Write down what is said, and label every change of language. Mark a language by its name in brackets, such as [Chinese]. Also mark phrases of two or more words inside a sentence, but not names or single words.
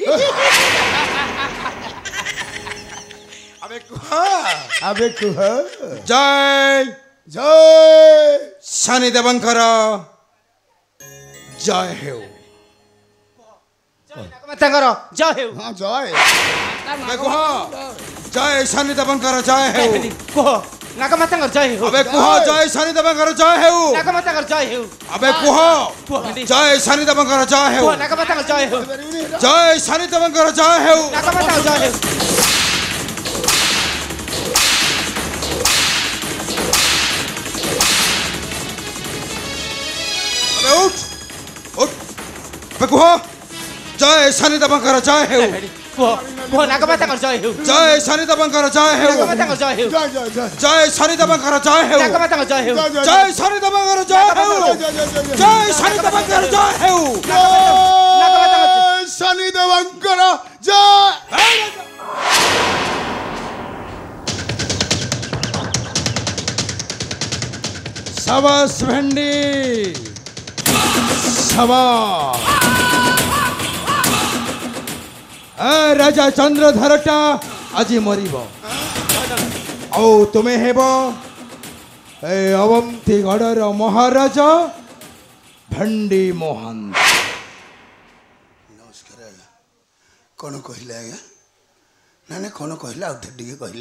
[Odia] ଆବେ କୁହ ଜୟ ଜୟ ଶନିଦେବଙ୍କର ଜୟ ହେଉ ନାଗମାତାଙ୍କର ଜୟ ହେଉ। ହଁ ଜୟ ଆବେ କୁହ ଜୟ ଶନି ଦେବଙ୍କର ଜୟ ହେଉ କୁହ ନାଗମାତାଙ୍କର ଜୟ ହେଉ। ଆବେ କୁହ ଜୟ ଶନି ଦେବଙ୍କର ଜୟ ହେଉ ନାଗମାତାଙ୍କର ଜୟ ହେଉ। ଆବେ କୁହ କୁହ ଭେଣ୍ଡି ଜୟ ଶନି ଦେବଙ୍କର ଜୟ ହେଉ କୁହ ନାଗମାତାଙ୍କର ଜୟ ହେଉ। ଜୟ ଶନି ଦେବଙ୍କର ଜୟ ହେଉ ନାଗମାତାଙ୍କର ଜୟ ହେଉ। ଆବେ ଉଠ ଉଠ ଆବେ କୁହ ଜୟ ଶନି ଦେବଙ୍କର ଜୟ ହେଉ କୁହ କୁହ ନାଗମାତାଙ୍କର ଜୟ ହେଉ। ଜୟ ଶନି ଦେବଙ୍କର ଜୟ ହେଉ ନାଗମାତାଙ୍କର ଜୟ ହେଉ। ଜୟ ଜୟ ଜୟ ଜୟ ଶନି ଦେବଙ୍କର ଜୟ ହେଉ ନାଗମାତାଙ୍କର ଜୟ ହେଉ। ଜୟ ଶନି ଦେବଙ୍କର ଜୟ ହେଉ ଜୟ ଶନି ଦେବଙ୍କର ଜୟ ହେଉ ଜୟ ଶନି ଦେବଙ୍କର ଜୟ ଶାବାଶ ଭେଣ୍ଡି ଶାବାଶ ରାଜା ଚନ୍ଦ୍ରଧରଟା ଆଜ ମରିବ ଆଉ ତୁମେ ହେବ ଏ ଅବନ୍ତିଗଡ଼ର ମହାରାଜା ଭେଣ୍ଡି ମହାନ୍ତି। ନମସ୍କାର ଆଜ୍ଞା କ'ଣ କହିଲେ ଆଜ୍ଞା ନା ନା କ'ଣ କହିଲେ ଆଉ ଥରେ ଟିକେ କହିଲେ